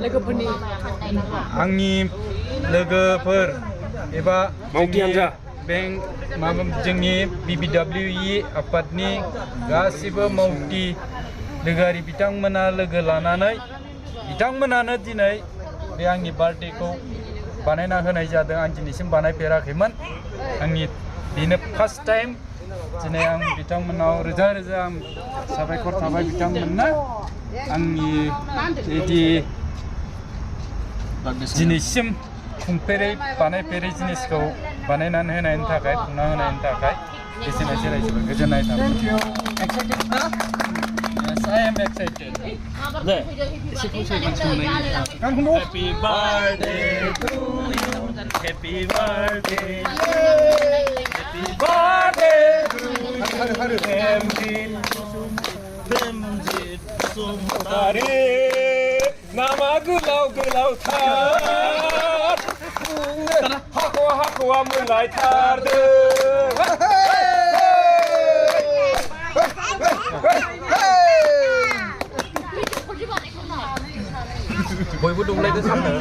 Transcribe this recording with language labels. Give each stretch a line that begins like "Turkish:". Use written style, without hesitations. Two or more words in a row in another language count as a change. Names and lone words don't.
Bodo: आंनि लोगोफोर एबा जोंनि BBWE आफादनि गासिबो मावथि लोगोआरि बिथांमोना लोगो लानानै बिथांमोनानो दिनै बे आंनि बार्थडेखौ बानायना होनाय जादों आं दिनैसिम बानायफेराखैमोन आंनि बेनो
English: first time
Bodo: दिनै आं बिथांमोनाव रोजा रोजा साबायखर थाबाय बिथांमोननो आंनि बिदि दिनैसिम खुंफेरै बानायफेरै जिनिसखौ बानायनानै होनायनि थाखाय खुंना होनायनि थाखाय एसेनोसै रायजोफोर गोजोननाय थाबाय
English: Yes, I am excited. Happy birthday to you. Happy birthday. Happy birthday to you. Premjit Bosumtary. Nama gulau tar. Hakwa mulai tardı.
Bodo: बयबो दंलायदो सामनो